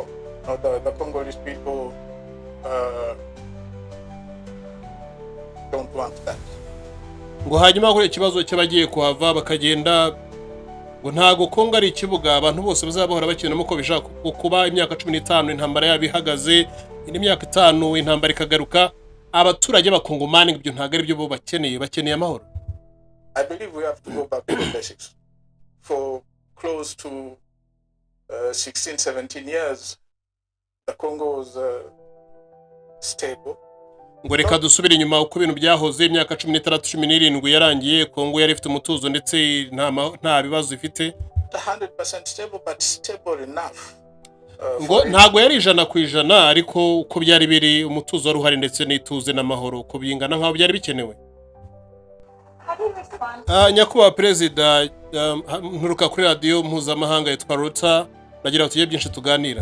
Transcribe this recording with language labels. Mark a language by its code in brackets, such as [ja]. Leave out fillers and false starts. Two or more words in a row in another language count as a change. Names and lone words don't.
[en] Now the Congolese people don't want that. [rw] ngo hanyuma kuri ikibazo cy'abagiye kuhava bakagenda ngo ntago Kongo ari ikibuga abantu bose bazabahora bakinamo ko bishaka kuba imyaka 15 intambara yabihagaze indi myaka 5 intambara ikagaruka abaturage bakongomani ibyo ntago ari byo bo bakeneye amahoro. [en] I believe we have to go back to the basics. For close to 16, 17 years, the Congo was stable. [rw] ngo reka dusubire inyuma uko ibintu byahoze imyaka 16-17 yarangiye Kongo yari ifite umutuzo ndetse nta bibazo ifite [en] 100% stable, but stable enough. [rw] Ngo ntago yari 100% ariko uko byari biri umutuzo wari uhari ndetse n'ituze n'amahoro uko bingana nkaho byari bikenewe. Nyakubahwa perezida nturuka kuri radio mpuzamahanga yitwa Ruta nagira tugiye byinshi tuganira.